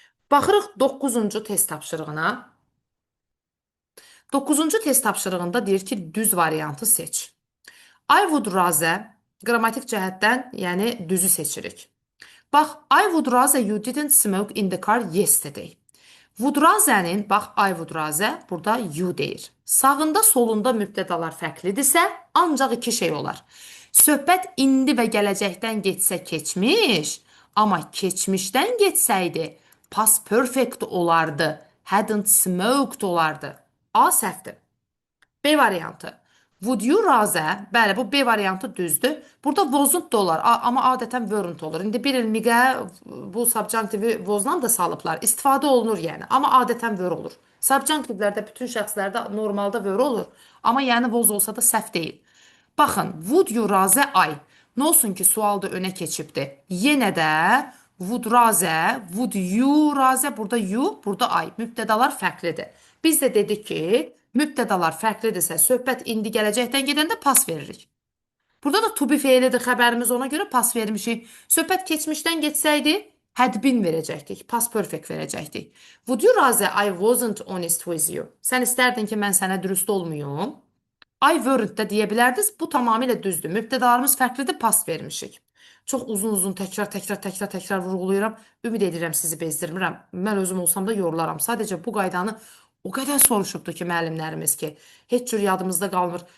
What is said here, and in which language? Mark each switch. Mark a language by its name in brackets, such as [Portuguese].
[Azerbaijani] Baxırıq 9-cu test tapşırığına. 9-cu test tapşırığında deyir ki, düz variantı seç. I would rather qrammatik cəhətdən, yəni düzü seçirik. Bax, [English] I would rather you didn't smoke in the car yesterday. [Azerbaijani] Would rather'nin, bax, I would rather burada you deyir. Sağında, solunda mübtədalar fərqlidirsə, ancaq iki şey olar. Söhbət indi və gələcəkdən getsə keçmiş, amma keçmişdən getsəydi, past perfect olardı, hadn't smoked olardı. A səhvdir. B variantı. [English] Would you rather? [Azerbaijani] Bəli, bu B variantı düzdür. Burada wasn't da olar, amma adətən weren't olur. İndi bir ilmiqə bu subjunctivi was'dan da salıblar. İstifadə olunur yəni, amma adətən were olur. Subjunctivlərdə bütün şəxslərdə normalda were olur, amma yəni was olsa da səhv deyil. Baxın, [English] would you rather I? [Azerbaijani] Nə olsun ki, sualda önə keçibdir. Yenə də would rather, would you rather, burada you, burada I. Mübtədalar fərqlidir. Biz də dedik ki, mübtədalar fərqlidirsə, söhbət indi gələcəkdən gedəndə pas veririk. Burada da to be feilidir, xəbərimiz ona görə pas vermişik. Söhbət keçmişdən getsəydi, had been verəcəkdik, past perfect verəcəkdik. [English] Would you rather I wasn't honest with you? [Azerbaijani] Sən istərdin ki, mən sənə dürüst olmuyum? I weren't də deyə bilərdiniz. Bu tamamilə düzdür. Mübtədalarımız fərqlidir, pas vermişik. Çox uzun-uzun təkrar vurğulayıram. Ümid edirəm sizi bezdirmirəm. Mən özüm olsam da yorularam. Sadəcə bu qaydanı o qədər soruşubdu ki, müəllimlərimiz ki, heç cür yadımızda qalmır.